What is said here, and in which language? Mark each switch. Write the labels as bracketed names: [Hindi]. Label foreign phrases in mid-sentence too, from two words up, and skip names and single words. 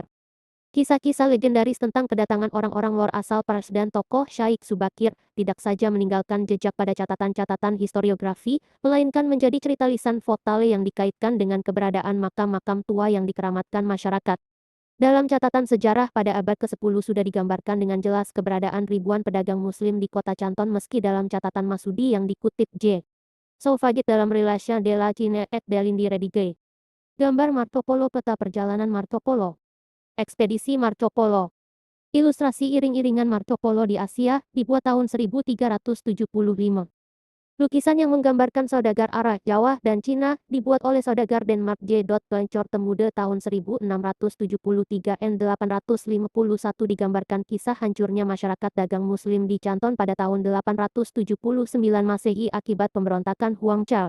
[Indonesian] Kisah-kisah legendaris tentang kedatangan orang-orang luar asal Pers dan tokoh Syaikh Subakir tidak saja meninggalkan jejak pada catatan-catatan historiografi, melainkan menjadi cerita lisan vokal yang dikaitkan dengan keberadaan makam-makam tua yang dikeramatkan masyarakat. Dalam catatan sejarah pada abad ke-10 sudah digambarkan dengan jelas keberadaan ribuan pedagang muslim di kota Canton meski dalam catatan Masudi yang dikutip J. Saufagit dalam Relation de la Chine et de l'Indie Redige. Gambar Marco Polo, peta perjalanan Marco Polo. Ekspedisi Marco Polo. Ilustrasi iring-iringan Marco Polo di Asia dibuat tahun 1375. Lukisan yang menggambarkan saudagar Arab, Jawa, dan Cina dibuat oleh saudagar Denmark J. Plencor Temude tahun 1673 n 851 digambarkan kisah hancurnya masyarakat dagang muslim di Canton pada tahun 879 Masehi akibat pemberontakan Huang Chal.